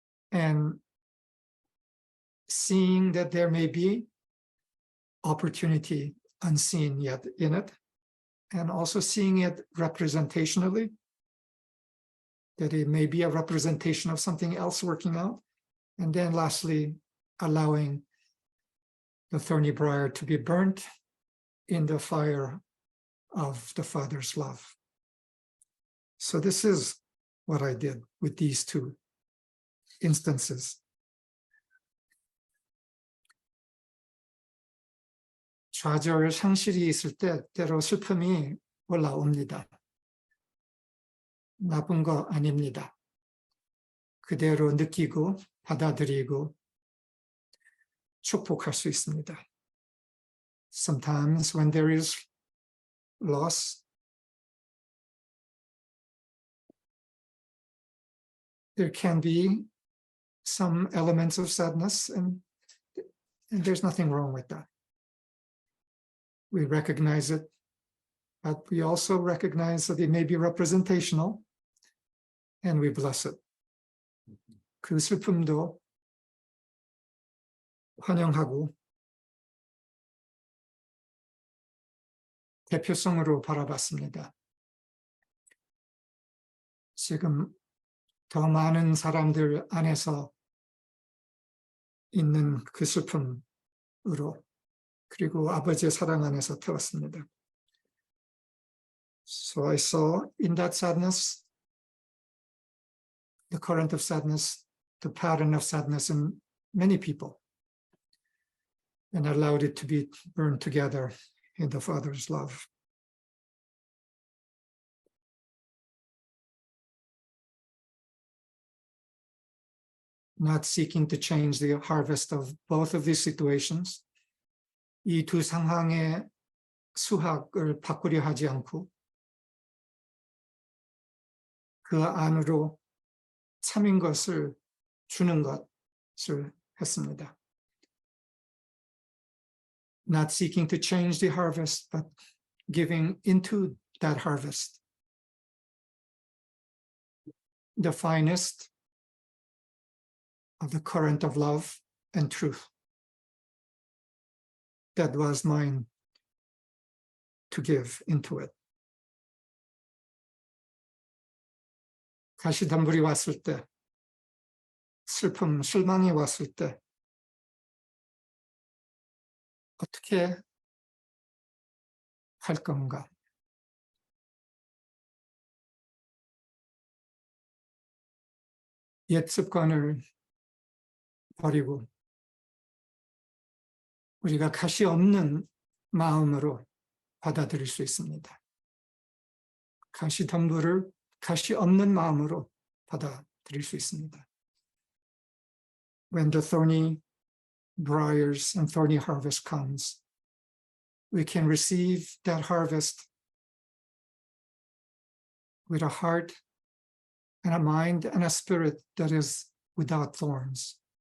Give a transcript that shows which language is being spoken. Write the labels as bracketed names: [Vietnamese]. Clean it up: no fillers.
[English] and seeing that there may be opportunity unseen yet in it, and also seeing it representationally, that it may be a representation of something else working out, and then lastly, allowing the thorny briar to be burnt in the fire of the Father's love. So this is what I did with these two instances. [Korean] 좌절, 상실이 있을 때 때로 슬픔이 올라옵니다. 나쁜 거 아닙니다. 그대로 느끼고 받아들이고 축복할 수 있습니다. [English] Sometimes when there is loss, there can be some elements of sadness, and there's nothing wrong with that. We recognize it, but we also recognize that it may be representational, and we bless it. [Korean] 그 슬픔도 환영하고 대표성으로 바라봤습니다. 지금 더 많은 사람들 안에서 있는 그 슬픔으로, 그리고 아버지의 사랑 안에서 태웠습니다. [English] So I saw in that sadness, the current of sadness, the pattern of sadness in many people, and allowed it to be burned together in the Father's love. Not seeking to change the harvest of both of these situations, [Korean] 이 두 상황의 수확을 바꾸려 하지 않고 그 안으로 참인 것을 주는 것을 했습니다. [English] Not seeking to change the harvest, but giving into that harvest the finest of the current of love and truth that was mine to give into it. [Korean] 가시덤불이 왔을 때, 슬픔, 실망이 왔을 때 어떻게 할 건가? 옛 습관을 버리고 우리가 가시 없는 마음으로 받아들일 수 있습니다. 가시덤불을 가시 없는 마음으로 받아들일 수 있습니다. [English] When the thorny briars and thorny harvest comes, we can receive that harvest with a heart and a mind and a spirit that is without thorns.